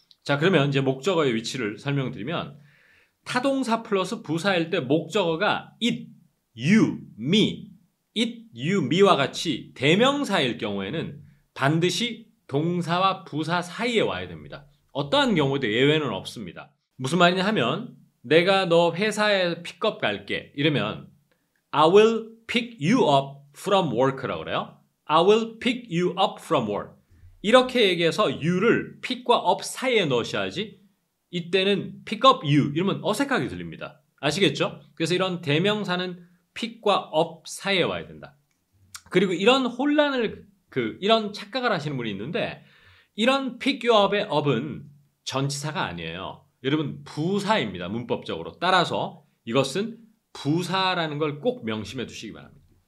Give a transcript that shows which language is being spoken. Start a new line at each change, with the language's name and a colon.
Korean: 자 그러면 이제 목적어의 위치를 설명드리면 타동사 플러스 부사일 때 목적어가 it, you, me, it, you, me와 같이 대명사일 경우에는 반드시 동사와 부사 사이에 와야 됩니다. 어떠한 경우에도 예외는 없습니다. 무슨 말이냐 하면 내가 너 회사에 픽업 갈게 이러면
English: I will pick you up from work
Korean: 라고 그래요.
English: I will pick you up from work
Korean: 이렇게 얘기해서 you를 pick과 up 사이에 넣으셔야지 이때는
English: pick up you
Korean: 이러면 어색하게 들립니다. 아시겠죠? 그래서 이런 대명사는 pick과 up 사이에 와야 된다. 그리고 이런 혼란을 이런 착각을 하시는 분이 있는데 이런
English: pick you up
Korean: 의 up은 전치사가 아니에요. 여러분 부사입니다. 문법적으로. 따라서 이것은 부사라는 걸 꼭 명심해 두시기 바랍니다.